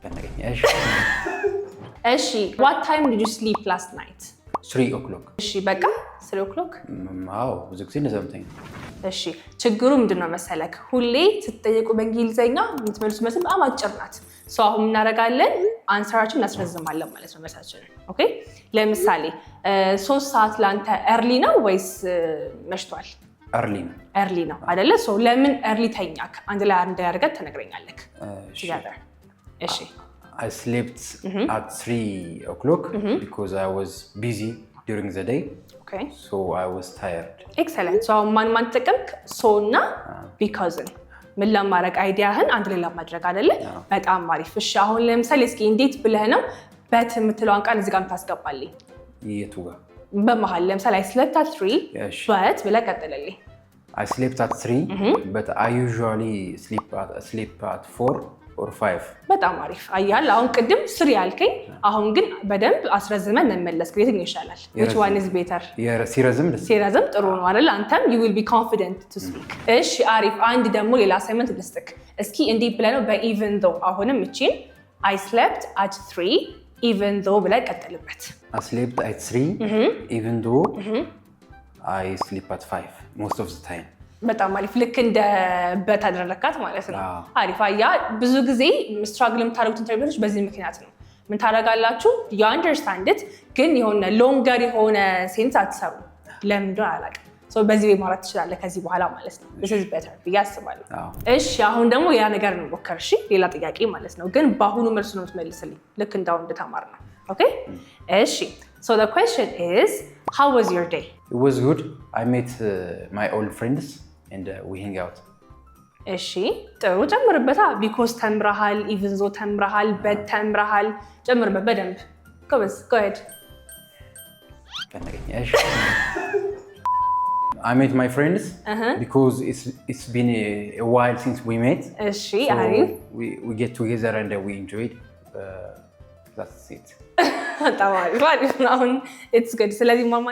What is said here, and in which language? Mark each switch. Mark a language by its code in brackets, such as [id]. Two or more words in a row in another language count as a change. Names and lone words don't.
[en] እሺ what time did you sleep last night? 3 o'clock. [am] እሺ በቃ 3 o'clock? አዎ ብዙ ጊዜ እንደዛምተኝ። እሺ ችግሩ ምንድነው መሰለክ ሁሌ ስትጠየቁ በእንግሊዘኛ የምትመልሱት መልስ በጣም አጭር ናት። ሰው አሁን እናደርጋለን አንሰራችን እናስረዝማለን ማለት ነው መልሳችንን። ኦኬ ለምሳሌ 3 ሰዓት ላንተ early ነው ወይስ መሽቷል? early ነው አይደለ? ሶ ለምን early ተኛክ? አንድ ላይ አንድ ያርገት ተነግረኛለክ። together እሺ [en] I slept at 3 o'clock because I was busy during the day. Okay. So I was tired. Excellent. So [am] ማን ተጠቀምክ? so እና because ምን ለማድረግ አይዲያህን አንድ ላይ ለማድረግ አይደለ? በጣም አሪፍ። እሺ አሁን ለምሳሌ እስኪ እንዴት ብለህ ነው በት የምትለውን ቃል እዚህ ጋር ታስገባልኝ? የቱ ጋር? በመሃል ለምሳሌ [en] I slept at 3 but [am] ብለህ ቀጥልልኝ። [en] I slept at 3 but I usually sleep at 4 or 5. [am] በጣም አሪፍ። አያል አሁን ቅድም 3 ያልከኝ አሁን ግን በደንብ አስረዝመን እንመለስ። የትኛው ይሻላል? [en] which one is better? [am] ሲረዝም ጥሩ ነው አይደል? አንተም [en] you will be confident to speak. [am] እሺ አሪፍ። አንድ ደግሞ ሌላ አሳይመንት ልስጥክ። እስኪ እንዴት ብለህ ነው በኢቨን though አሁንም እቺን [en] I slept at 3 even though [am] ብለህ ቀጥልበት። [en] I slept at 3 even though I sleep at 5 most of the time. [am] በጣም አሪፍ። ልክ እንደ በታደረካት ማለት ነው። አሪፍ። አያ ብዙ ጊዜ ስትራግል የምታደርጉት ኢንተርቪውዎች በዚህ ምክንያት ነው። ምን ታደርጋላችሁ? [en] you understand it [am] ግን የሆነ ሎንገር የሆነ ሴንስ አትሰሩ። ለምን እንደሆነ አላውቅም። ሶ በዚህ ወይ ማለት ትችላለህ ከዚህ በኋላ ማለት ነው። [en] this is better [am] ብዬ አስባለሁ። እሺ አሁን ደግሞ ያ ነገር ነው ሞከር። እሺ ሌላ ጥያቄ ማለት ነው ግን በአሁኑ መልስ ነው የምትመልስልኝ ልክ እንዳው እንደተማር ነው። ኦኬ እሺ [en] so the question is how was your day? It was good. I met my old friends and we hang out. [am] እሺ ጥሩ ጨምርበታ። because ተምረሃል [en] even though [am] ተምረሃል but ተምረሃል ጨምርበት በደንብ ጎበዝ። [en] go ahead. I met my friends because it's been a while since we met. [am] እሺ አሪፍ። [en] We get together and we enjoyed. That's it. [am] በጣም አሪፍ ነው። አሁን [en] it's good። [am] ስለዚህ ማማ